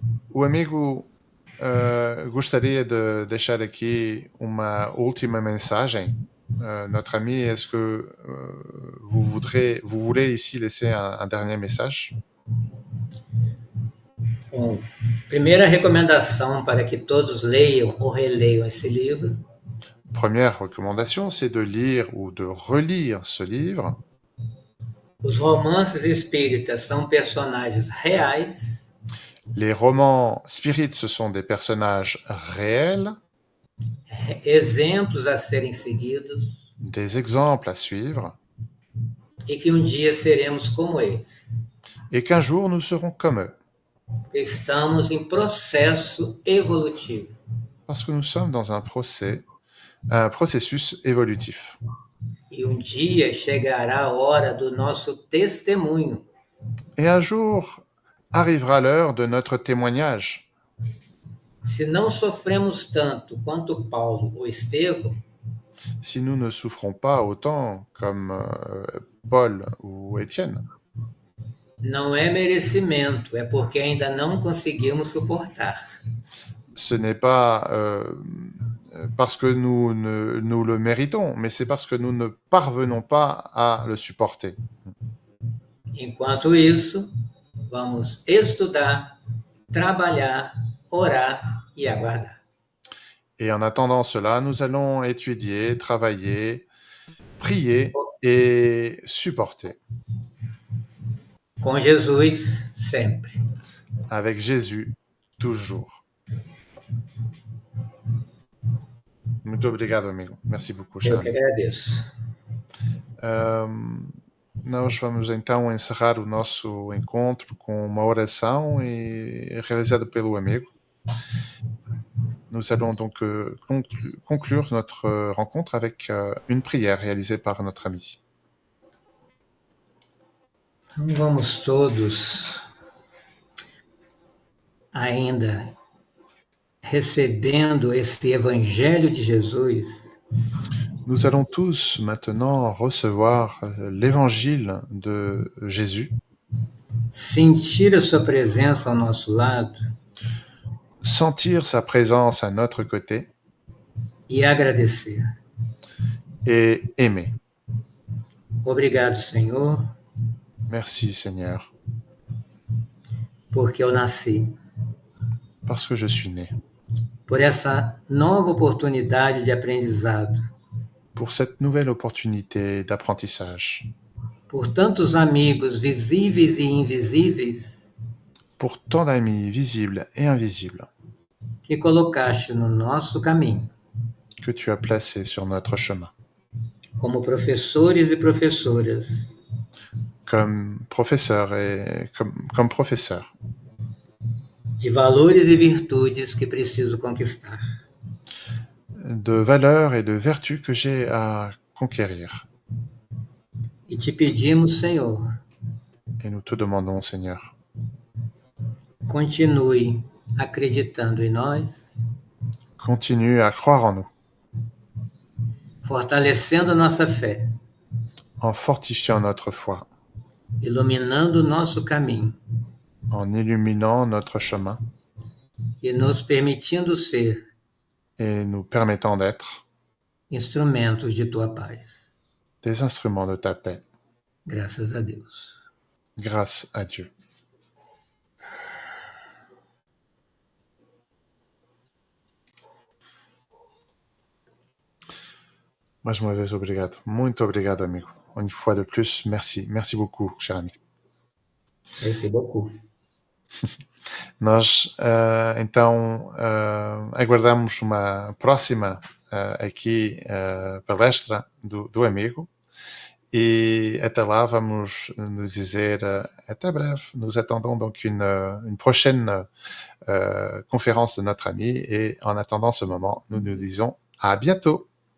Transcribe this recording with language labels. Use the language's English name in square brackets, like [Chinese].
[Portuguese] O amigo gostaria de deixar aqui uma última mensagem. [French] Notre ami, est-ce que vous voulez ici laisser un dernier message? [Portuguese] Bom, primeira recomendação para que todos leiam ou releiam esse livro [French] Première recommandation, c'est de lire ou de relire ce livre. [Portuguese] Os romances espíritas são personagens reais. [French] Les romans spirites, ce sont des personnages réels, [Portuguese] Exemplos a serem seguidos, [French] des exemples à suivre, [Portuguese] e que dia seremos como eles. [French] et qu'un jour nous serons comme eux, [Portuguese] Estamos em processo evolutivo. [French] parce que nous sommes dans un processus évolutif. [Portuguese] E dia chegará a hora do nosso testemunho. [French] Et un jour arrivera l'heure de notre témoignage. [Portuguese] Se não sofremos tanto quanto Paulo ou Estevão, [French] si nous ne souffrons pas autant comme Paul ou Étienne, [Portuguese] não é merecimento, é porque ainda não conseguimos suportar. [French] ce n'est pas parce que nous le méritons, mais c'est parce que nous ne parvenons pas à le supporter. [Portuguese] Enquanto isso, vamos estudar, trabalhar, orar e aguardar. [French] Et en attendant cela, nous allons étudier, travailler, prier et supporter. [Portuguese] Com Jesus, sempre. [French] Avec Jésus, toujours. [Portuguese] Muito obrigado, amigo. [French] Merci beaucoup, cher [Portuguese] Eu que amigo. agradeço. Nós vamos então encerrar o nosso encontro com uma oração realizada pelo amigo. [French] Nous allons donc conclure notre rencontre avec une prière réalisée par notre ami. [Portuguese] Então vamos todos ainda recebendo esse Evangelho de Jesus. [French] Nous allons tous maintenant recevoir l'évangile de Jésus. [Portuguese] Sentir a sua presença ao nosso lado. [French] Sentir sa présence à notre côté. [Portuguese] E agradecer. [French] Et aimer. [Portuguese] Obrigado, Senhor. [French] Merci, Seigneur. [Portuguese] Porque eu nasci. [French] Parce que je suis né. [Portuguese] Por essa nova oportunidade de aprendizado. [French] Pour cette nouvelle opportunité d'apprentissage. [Portuguese] Por tantos amigos visíveis e invisíveis. [French] Pour tant d'amis visibles et invisibles. [Portuguese] Que colocaste no nosso caminho. [French] Que tu as placé sur notre chemin. [Portuguese] Como professores e professoras. [French] Comme professeur et comme professeur. [Portuguese] De valores e virtudes que preciso conquistar. [French] De valeurs et de vertus que j'ai à conquérir. [Portuguese] E te pedimos, Senhor. [French] Et nous te demandons, Seigneur. [Portuguese] Continue acreditando em nós. [French] Continue à croire en nous. [Portuguese] Fortalecendo nossa fé. [French] En fortifiant notre foi. [Portuguese] Iluminando nosso caminho. [French] En illuminant notre chemin. [Portuguese] E nos permitindo ser. [French] Et nous permettant d'être. [Portuguese] Instrumentos de tua paz. [French] Des instruments de ta paix. [Portuguese] Graças a Deus. [French] Grâce à Dieu. [Portuguese] Mais uma vez, obrigado. Muito obrigado, amigo. [French] Une fois de plus, merci. Merci beaucoup, cher ami. Merci beaucoup. [Portuguese] Nós, então, aguardamos uma próxima aqui palestra do amigo et até lá vamos nous dizer até breve. [French] Nous attendons donc une prochaine conférence de notre ami et en attendant ce moment, nous nous disons à bientôt.